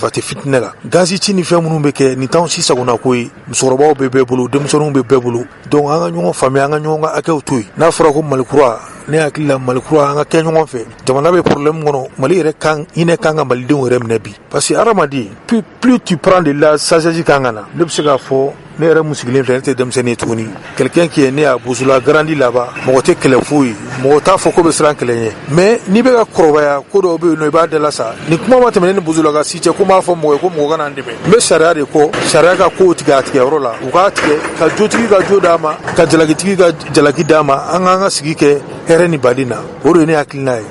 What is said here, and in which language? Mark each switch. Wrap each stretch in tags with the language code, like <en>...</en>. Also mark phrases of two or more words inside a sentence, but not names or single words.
<bm>nafa tɛ fitinɛ la gazi ci ni fɛn minnu bɛ kɛ nin t'anw si sagona ko ye musokɔrɔbaw bɛ bɛɛ bolo denmisɛnninw bɛ bɛɛ bolo donc an ka ɲɔgɔn faamuya an ka ɲɔgɔn ka hakɛw to yen n'a fɔra ko malikura ne hakili la malikura an ka kɛ ɲɔgɔn fɛ jamana bɛ problème kɔnɔ mali yɛrɛ hinɛ kan ka malidenw yɛrɛ minɛ bi</bm> <fr>parce que</fr> <bm>adamaden</bm> <fr>plus tu prends de la sagesse</fr> <bm>kan ka na ne bɛ se k'a fɔ ne yɛrɛ musigilen filɛ ne tɛ denmisɛnnin tuguni</bm> <fr>quelqu'un qui est né à Bozola grandi là-bas</fr> <bm>mɔgɔ tɛ kɛlɛ foyi mɔgɔ t'a fɔ ko bɛ siran kɛlɛ ɲɛ mais n'i bɛ ka kɔrɔbaya ko dɔw bɛ yen nɔ i b'a dala sa ni kuma ma tɛmɛ ne ni Bozola ka si cɛ ko n b'a fɔ mɔgɔ ye ko mɔgɔ kana n dɛmɛ n bɛ sariya de kɔ sariya ka kow tigɛ a tigɛyɔrɔ la u k'a tigɛ ka jotigi ka jo d'a ma ka jalakitigi ka jalaki d'a ma an k'an ka sigi kɛ hɛrɛ ni baden na o de ye ne hakilina ye.</bm>